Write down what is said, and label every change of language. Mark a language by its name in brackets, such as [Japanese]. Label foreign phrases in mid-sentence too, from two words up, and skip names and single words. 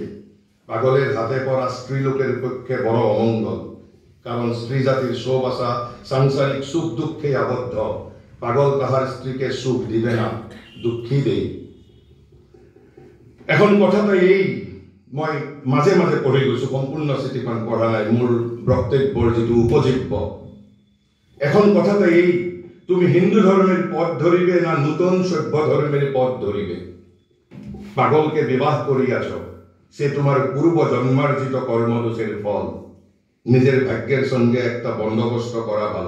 [Bangla] পাগলের হাতে পড়া স্ত্রীলোকের পক্ষে বড় অমঙ্গল, কারণ স্ত্রী জাতির সব আশা সাংসারিক সুখ দুঃখে আবদ্ধ। পাগল তাহার স্ত্রীকে সুখ দিবে না, দুঃখী দেই। [Assamese] এখন কথাটা এই, মই মাঝে মাঝে পঢ়ি গৈছো, সম্পূর্ণ চিঠিখন পঢ়া নাই, মোৰ বক্তব্যৰ যিটো উপজীব্য। [Bangla] এখন কথাটা এই, তুমি হিন্দু ধর্মের পথ ধরিবে না নূতন সভ্য ধর্মের পথ ধরিবে? পাগলকে বিবাহ করিয়াছ, সে তোমার পূর্ব জন্মার্জিত কর্মদোষের ফল। নিজের ভাগ্যের সঙ্গে একটা বন্দোবস্ত করা ভালো।